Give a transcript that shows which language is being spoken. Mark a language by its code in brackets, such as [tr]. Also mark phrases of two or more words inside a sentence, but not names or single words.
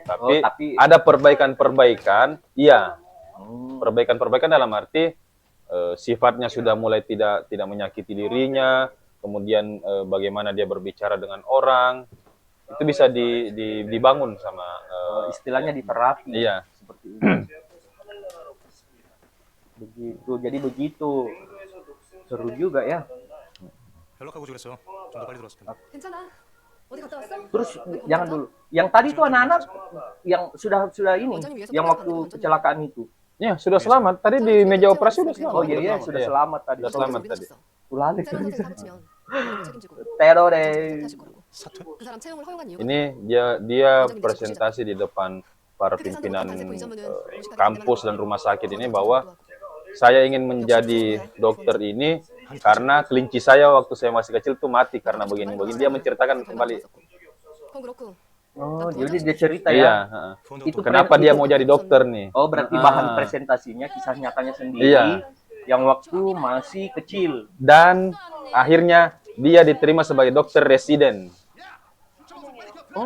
[id] Tapi ada perbaikan-perbaikan, iya. Perbaikan-perbaikan dalam arti sifatnya sudah mulai tidak menyakiti dirinya, kemudian bagaimana dia berbicara dengan orang, itu bisa dibangun sama Istilahnya diterapi. iya. Seperti ini. Begitu. Jadi begitu. Seru juga ya. [ko] 연락하고 그랬어. 좀 더 빨리 들어왔을 텐데. 괜찮아. 어디 갔다 왔어? [id] Terus jangan dulu. Yang tadi itu anak-anak yang sudah ini, yang waktu kecelakaan itu. Ya, sudah selamat. Tadi di meja operasi sudah selamat. Oh iya, sudah selamat tadi. Sudah selamat tadi. Ulali. [ko] 새로운 사실 사고치면 책임지고 [id] Teror [ko] 하실 거라고. 사퇴? 그 사람 채용을 허용한 이유가 [id] Ini dia presentasi di depan para pimpinan kampus dan rumah sakit ini bahwa saya ingin menjadi dokter ini karena kelinci saya waktu saya masih kecil tuh mati karena begini-begini. Dia menceritakan kembali. [ko] 그건 그렇고 [id] Oh, jadi dia cerita Iya, ya. heeh. Itu Kenapa dia mau jadi dokter nih? Oh, berarti bahan presentasinya kisah nyatanya sendiri Iya. yang waktu masih kecil. Dan akhirnya dia diterima sebagai dokter residen. Oh,